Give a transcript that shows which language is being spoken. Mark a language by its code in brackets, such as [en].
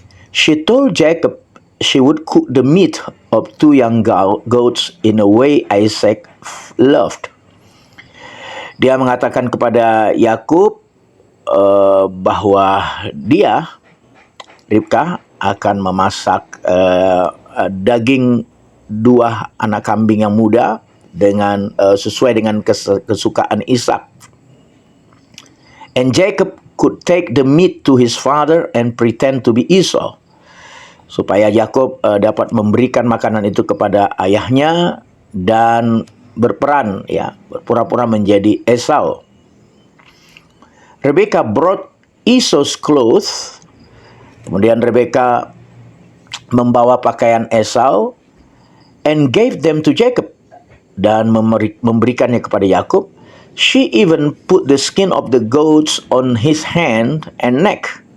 [en] She told Jacob she would cook the meat of two young goats in a way Isaac loved. [id] Dia mengatakan kepada Yakub bahwa dia, Ribka, akan memasak daging dua anak kambing yang muda dengan sesuai dengan kesukaan Ishak. [en] And Jacob could take the meat to his father and pretend to be Esau. [id] Supaya Yakub dapat memberikan makanan itu kepada ayahnya dan berperan, berpura-pura menjadi Esau. [en] Rebekah brought Esau's clothes. [id] Kemudian Rebekah membawa pakaian Esau [en] and gave them to Jacob, [id] dan memberikannya kepada Yakub. [en] She even put the skin of the goats on his hand and neck.